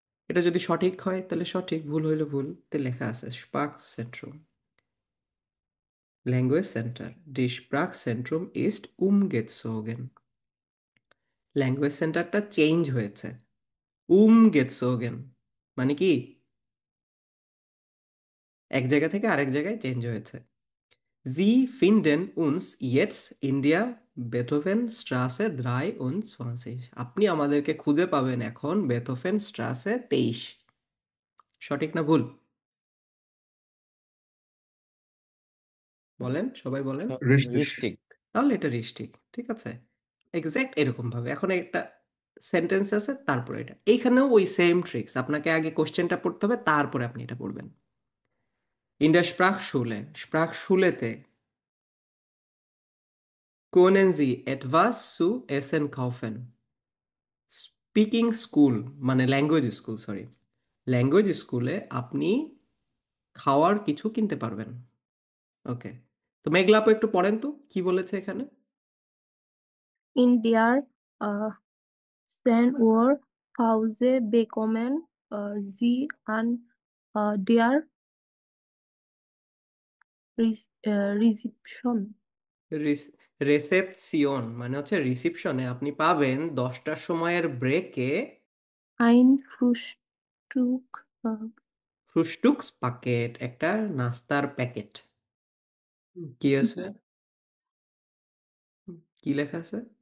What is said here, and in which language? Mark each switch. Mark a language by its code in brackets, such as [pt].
[bn] এটা যদি সঠিক হয় তাহলে সঠিক, ভুল হইলে ভুল। তে লেখা আছে spark সেন্ট্রুম, language centre, D স্প্রাক সেন্ট্রুম east উমগেটসোগেন। Language সেন্টারটা চেঞ্জ হয়েছে, উমগেটসোগেন মানে কি এক জায়গা থেকে আরেক জায়গায় চেঞ্জ হয়েছে। [de] Sie finden uns jetzt in der Beethovenstraße 23। [bn] আপনি আমাদেরকে খুঁজে পাবেন এখন বেথোভেন স্ট্রাসে 23। সঠিক না ভুল? বলেন, সবাই বলেন। রেস্টিক। রিস্টিক। তাহলে এটা রিস্টিক, ঠিক আছে। এক্সাক্ট এরকম ভাবে এখন একটা সেন্টেন্স আছে, তারপরে এটা, এইখানেও ওই সেম ট্রিক্স। আপনাকে আগে কোশ্চেনটা পড়তে হবে, তারপরে আপনি এটা পড়বেন। [de] ইন der Sprachschule, স্প্রাকশুলেতে können Sie etwas zu essen kaufen। [bn] Speaking school মানে ল্যাঙ্গুয়েজ স্কুল, সরি, ল্যাঙ্গুয়েজ স্কুলে আপনি খাওয়ার কিছু কিনতে পারবেন। ওকে, তো মেঘলা আপু একটু পড়েন তো কি বলেছে এখানে। [de] In der äh, Sehnuhr-Pause bekommen Sie an der Rezeption [bn] reception মানে হচ্ছে রিসিপশনে আপনি পাবেন 10টার সময়ের ব্রেকে [de] ein Frühstück. [bn] ফ্রুস্টুকস প্যাকেট, একটা নাস্তার প্যাকেট। কি আছে, কি লেখা আছে?